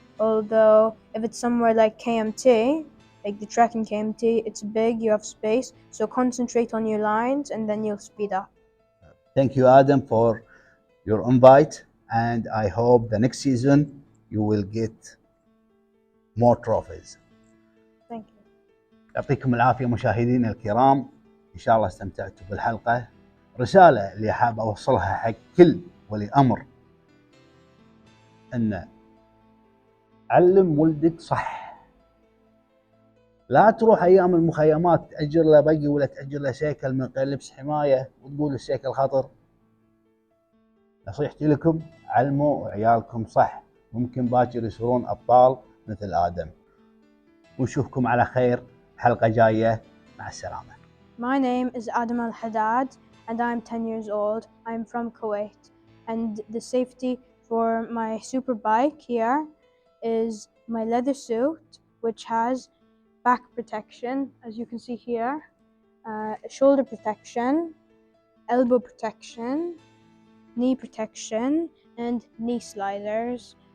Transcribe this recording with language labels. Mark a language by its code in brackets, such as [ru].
[en] Although if it's somewhere like KMT, like the track in KMT, it's big, you have space, so concentrate on your lines and then you'll speed up. Thank you, Adam, for your invite, and I hope the next season you will get more trophies. Thank you. [ar] يعطيكم العافية مشاهدينا الكرام، إن شاء الله استمتعتوا بالحلقة. رسالة اللي حاب أوصلها حق كل ولي أمر، أن علم ولدك صح. لا تروح أيام المخيمات تأجر له بقي ولا تأجر له سيكل من غير لبس حماية وتقول السيكل خطر. نصيحتي لكم علموا عيالكم صح، ممكن باكر يصيرون أبطال مثل آدم. ونشوفكم على خير حلقة جاية. مع السلامة. [en] My name is Adam alhdad and I'm 10 years old. I'm from Kuwait, and the safety for my super bike here is my leather suit, which has back protection, as you can see here, shoulder protection, elbow protection, knee protection, and knee sliders.